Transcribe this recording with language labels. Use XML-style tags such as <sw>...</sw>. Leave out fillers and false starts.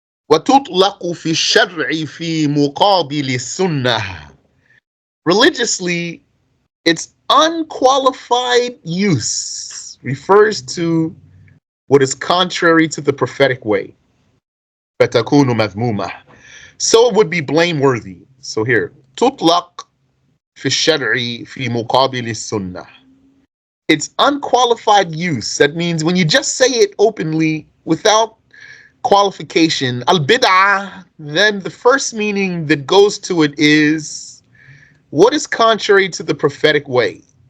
<ar>وَتُطْلَقُ فِي الشَّرْعِ فِي مُقَابِلِ السُّنَّةِ.</ar> <en>Religiously, its unqualified use refers to what is contrary to the prophetic way.</en> <ar>فَتَكُونُ مَذْمُومَةً.</ar> <en>So it would be blameworthy. So here,</en> <ar>تُطْلَقْ فِي الشَّرْعِ فِي مُقَابِلِ السُّنَّةِ.</ar> <en>It's unqualified use. That means when you just say it openly without qualification, al-bid'ah, then the first meaning that goes to it is what is contrary to the prophetic way.</en>